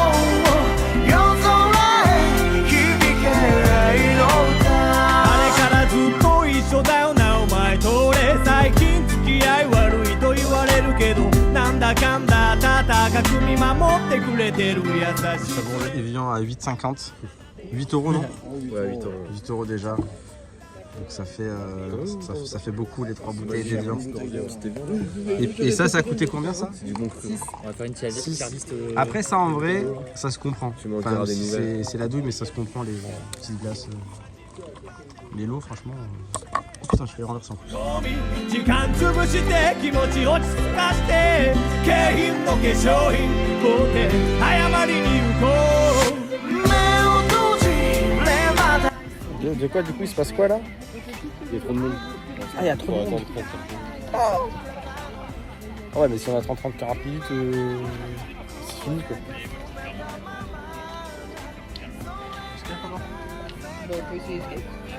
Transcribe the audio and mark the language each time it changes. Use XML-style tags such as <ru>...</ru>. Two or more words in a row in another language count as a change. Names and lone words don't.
<ja>最近付き合い悪いと言われるけどなんだかんだ高く見守ってくれてる優しい</ja> <fr>Ça vaut les viands à 8,50 8 euros non? Ouais, 8 euros. 8 euros déjà. Donc ça fait beaucoup les 3 bouteilles d'évian. Et ça a coûté combien ça? Du bon cru. On va faire une tier-list. Après ça en vrai, ça se comprend. Enfin, c'est la douille mais ça se comprend les petites glaces. Les lots franchement... Oh putain je fais renverser en plus.</fr> <ja>時間潰して気持ち落ち着かして景品の化粧品買うて謝りに行こう</ja> <fr>De quoi, du coup, il se passe quoi là? Il y a trop de monde. Ah, il y a trop de monde. Ah ouais, mais si on attend 30-40 minutes, c'est fini quoi. Bon, on peut essayer de skate.</fr>